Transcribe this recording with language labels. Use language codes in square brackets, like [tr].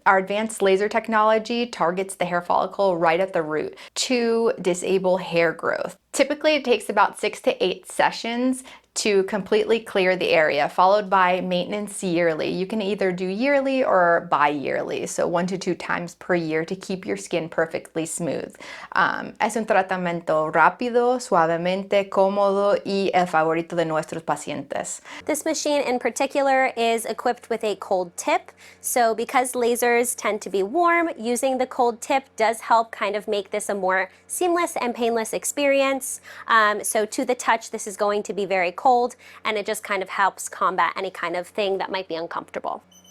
[en] Our advanced laser technology targets the hair follicle right at the root to disable hair growth. Typically, it takes about 6 to 8 sessions to completely clear the area, followed by maintenance yearly. You can either do yearly or bi-yearly, so 1 to 2 times per year to keep your skin perfectly smooth. [es] Es un tratamiento rápido, suavemente, cómodo y el favorito de nuestros pacientes. [en] This machine in particular is equipped with a cold tip, so because lasers tend to be warm, using the cold tip does help kind of make this a more seamless and painless experience. So to the touch, this is going to be very cold, and it just kind of helps combat any kind of thing that might be uncomfortable.